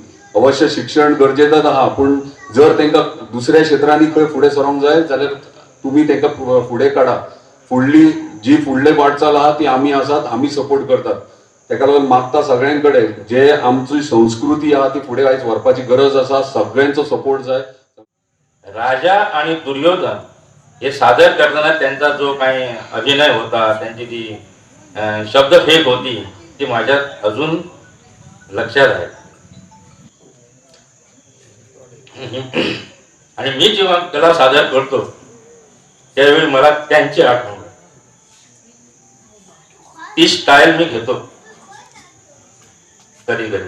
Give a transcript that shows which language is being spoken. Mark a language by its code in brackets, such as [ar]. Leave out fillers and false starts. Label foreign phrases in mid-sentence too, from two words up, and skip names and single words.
[kok] अवश्य शिक्षण गरजेचंच आहा, पूण जर तांकां दुसऱ्या क्षेत्रांनी खंय फुडें सरोंक जाय जाल्यार तुमी तांकां फुडें काडा. फुडली जी फुडली वाटचाल आहा ती आमी आसात, आमी सपोर्ट करतात. ताका लागून मागता सगळ्यां कडेन जे आमची संस्कृती आहा ती फुडें आयज व्हरपाची गरज आसा, सगळ्यांचो सपोर्ट जाय. [mr] राजा आणि दुर्योधन हे सादर करताना त्यांचा जो काही अभिनय होता, त्यांची जी शब्दफेक होती ती माझ्यात अजून लक्षात आहे. आणि मी जेव्हा कला सादर करतो त्यावेळी मला त्यांची आठवण, ती स्टाईल मी घेतो कधी कधी.